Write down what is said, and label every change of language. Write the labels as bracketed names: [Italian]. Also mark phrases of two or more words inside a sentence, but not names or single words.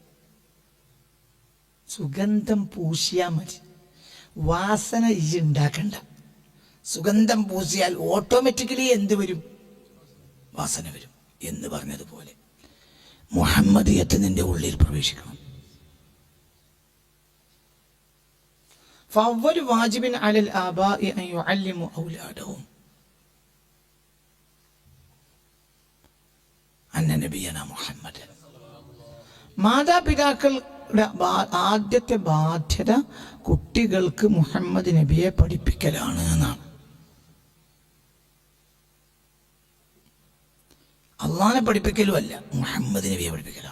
[Malayalam] സുഗന്ധം പൂശിയാൽ മതി, വാസന ഉണ്ടാക്കണ്ട. സുഗന്ധം പൂശിയാൽ ഓട്ടോമാറ്റിക്കലി എന്ത് വരും? വാസന വരും. എന്ന് പറഞ്ഞതുപോലെ മുഹമ്മദിയത്ത് നിന്റെ ഉള്ളിൽ പ്രവേശിക്കണം. [Arabic] فأول واجب على الآباء أن يعلموا أولادهم أن نبينا محمد. [Malayalam] മാതാപിതാക്കളുടെ ആദ്യത്തെ ബാധ്യത കുട്ടികൾക്ക് മുഹമ്മദ് നബിയെ പഠിപ്പിക്കലാണ് എന്നാണ്. അള്ളാഹിനെ പഠിപ്പിക്കലും അല്ല, മുഹമ്മദ് നബിയെ പഠിപ്പിക്കലാണ്.